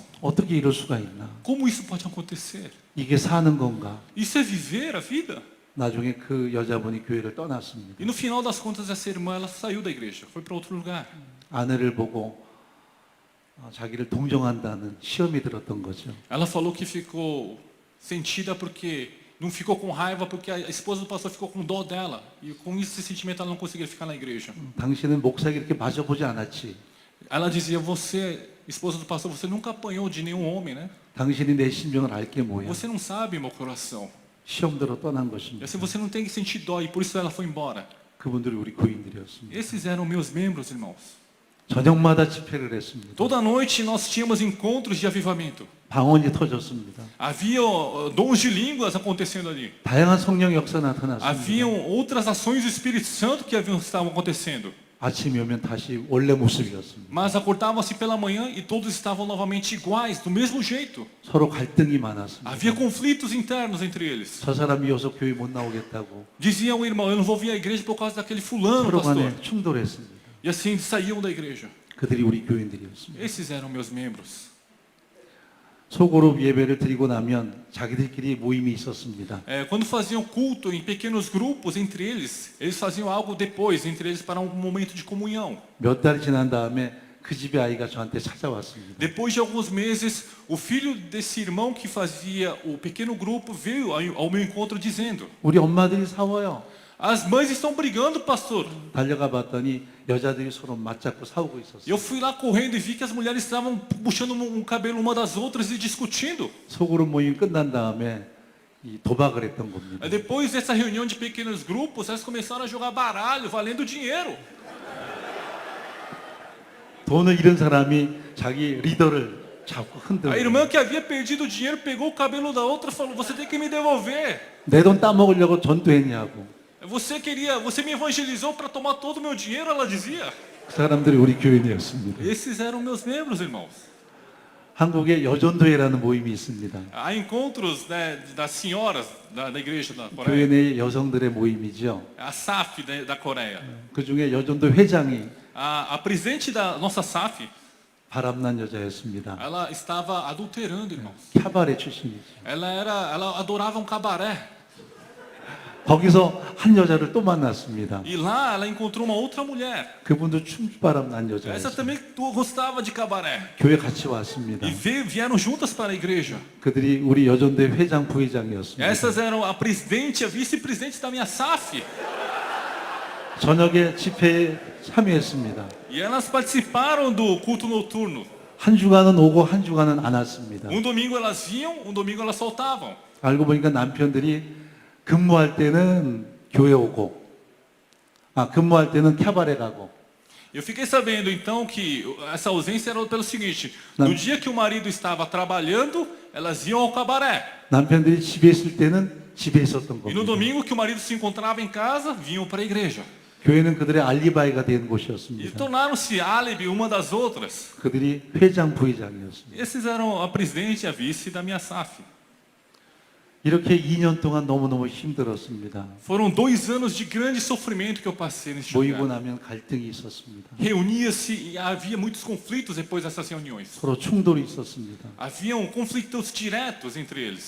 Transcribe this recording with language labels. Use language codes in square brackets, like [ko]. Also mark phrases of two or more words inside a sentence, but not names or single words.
[ko] 어떻게 이럴 수가 있나? [pt] Como isso pode acontecer? [ko] 이게 사는 건가? [pt] Isso é viver a vida? [ko] 나중에 그 여자분이 교회를 떠났습니다. [pt] E no final das contas, essa irmã, ela saiu da igreja, foi para outro lugar. [ko] 아내를 보고 자기를 동정한다는 시험이 들었던 거죠. [pt] Ela falou que ficou sentida porque não ficou com raiva, porque a esposa do pastor ficou com dó dela. E com esse sentimento ela não conseguia ficar na igreja. [ko] 당신은 목사에게 이렇게 맞아보지 않았지. [pt] Ela dizia: você, esposa do pastor, você nunca apanhou de nenhum homem, né? [ko] 당신이 내 심정을 알 게 뭐야. [pt] Você não sabe meu coração. [ko] 시험대로 떠난 [pt] E [ko] 것입니다. [pt] assim você não tem que sentir dó, e por isso ela foi embora. [ko] 그분들이 우리 교인들이었습니다. [pt] Esses eram meus membros, irmãos. [ko] 저녁마다 집회를 했습니다. [pt] Toda noite nós tínhamos encontros de avivamento. [ko] 방언이 터졌습니다. [pt] Havia dons de línguas acontecendo ali. [ko] 다양한 성령 역사 나타났습니다. [pt] Haviam outras ações do Espírito Santo que estavam acontecendo. [ko] 아침이 오면 다시 원래 모습이었습니다. [pt] Mas acordavam-se pela manhã e todos estavam novamente iguais, do mesmo jeito. [ko] 서로 갈등이 많았습니다. [pt] Havia conflitos internos entre eles. [ko] 저 사람이 어서 교회 못 나오겠다고 [pt] Dizia o irmão: eu não vou vir à igreja por causa daquele fulano, [ko] 서로 [pt] pastor. [ko] 간에 충돌했습니다. [pt] E assim saíam da igreja. [ko] 그들이 우리 교인들이었습니다. [pt] Esses eram meus membros. [ko] 소그룹 예배를 드리고 나면 자기들끼리 모임이 있었습니다. [pt] Quando faziam culto em pequenos grupos entre eles faziam algo depois entre eles para um momento de comunhão. [ko] 몇 달이 지난 다음에 그 집의 아이가 저한테 찾아왔습니다. [pt] Depois de alguns meses, o filho desse irmão que fazia o pequeno grupo veio ao meu encontro dizendo: [ko] 우리 엄마들이 싸워요. [pt] as mães estão brigando, pastor. [ko] 달려가 봤더니 여자들이 서로 맞잡고 싸우고 있었어요. [pt] Eu fui lá correndo e vi que as mulheres estavam puxando um cabelo uma das outras e discutindo. [ko] 소그룹 모임 끝난 다음에 이 도박을 했던 겁니다. [pt] Depois dessa reunião de pequenos grupos, elas começaram a jogar baralho, valendo dinheiro. [ko] 돈을 잃은 사람이 자기 리더를 잡고 [pt] A [ko] 흔들고 [pt] irmã que havia perdido o dinheiro pegou o cabelo da outra e falou: você tem que me devolver. [ko] 내 돈 따먹으려고 전도했냐고. [pt] Você me evangelizou para tomar todo o meu dinheiro, ela dizia. [ko] 그 사람들이 우리 교인이었습니다. [pt] Esses eram meus membros, irmãos. [ko] 한국에 여전도회라는 모임이 있습니다. [pt] Há encontros, né, das senhoras da igreja da [ko] 교회 [pt] Coreia. [ko] 내 여성들의 모임이죠. [pt] A SAF da Coreia. [ko] 그 중에 여전도 회장이 [pt] A presidente da nossa SAF, [ko] 바람난 여자였습니다. [pt] ela estava adulterando, irmãos. [ko] 캬바레 출신이죠. [pt] Ela adorava um cabaré. [ko] 거기서 한 여자를 또 만났습니다. [pt] E lá ela encontrou uma outra mulher. [ko] 그분도 춤바람난 [pt] Essa [ko] 여자였어요. [pt] também gostava de cabaré. [ko] 교회 같이 왔습니다. [pt] E vieram juntas para a igreja. [ko] 그들이 우리 여전도회 회장 부회장이었습니다. [pt] Essas eram a presidente e a vice-presidente da minha SAF. [ko] 저녁에 집회에 참여했습니다. [pt] E elas participaram do culto noturno. [ko] 한 주간은 오고 한 주간은 안 왔습니다. [pt] Domingo elas vinham, domingo elas soltavam. [ko] 알고 보니까 남편들이 근무할 때는 교회 오고, 근무할 때는 캬바레 가고, [pt] Eu fiquei sabendo então que essa ausência era pelo seguinte: Não. no dia que o marido estava trabalhando, elas iam ao cabaré. [ko] 남편들이 집에 있을 때는 집에 있었던 [pt] E no [ko] 겁니다. [pt] domingo que o marido se encontrava em casa, vinham para a igreja. [ko] 교회는 그들의 알리바이가 된 [pt] E [ko] 곳이었습니다. [pt] tornaram-se álibi uma das outras. [ko] 그들이 회장 부회장이었습니다. [pt] Esses eram a presidente e a vice da minha SAF. [ko] 이렇게 2년 동안 너무너무 힘들었습니다. [pt] Foram 2 anos de grande sofrimento que eu passei nesse [ko] 모이고 [pt] lugar. [ko] 나면 갈등이 있었습니다. [pt] Reunia-se e havia muitos conflitos depois dessas reuniões. [ko] 서로 충돌이 있었습니다. [pt] Haviam conflitos diretos entre eles.